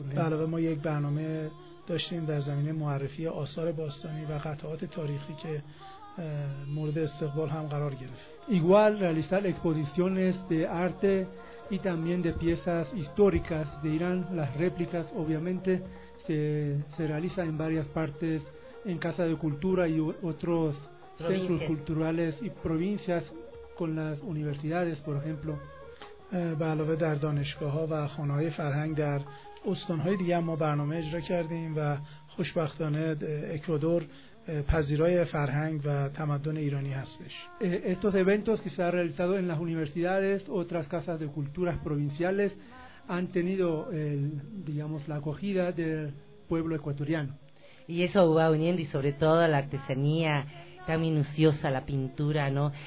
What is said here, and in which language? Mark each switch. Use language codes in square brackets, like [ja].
[fa] به علاوه ما یک برنامه داشتیم در زمینه معرفی آثار باستانی و قطعات تاریخی که مورد استقبال هم قرار گرفت. [es] Igual realizar exposiciones de arte y también de piezas históricas de Irán, las réplicas obviamente se realiza en varias partes en Casa de Cultura y otros centros culturales y provincias con las universidades, por ejemplo. [fa] علاوه در دانشگاه‌ها و خانه‌های فرهنگ در استان‌های دیگه ما برنامه اجرا کردیم و خوشبختانه اکوادور پذیرای فرهنگ و تمدن ایرانی هستش. [es] Estos eventos que se han realizado en las universidades, otras casas de culturas provinciales han tenido digamos la acogida del pueblo ecuatoriano. Y eso va uniendo y sobre todo la artesanía tan minuciosa, la pintura, ¿no?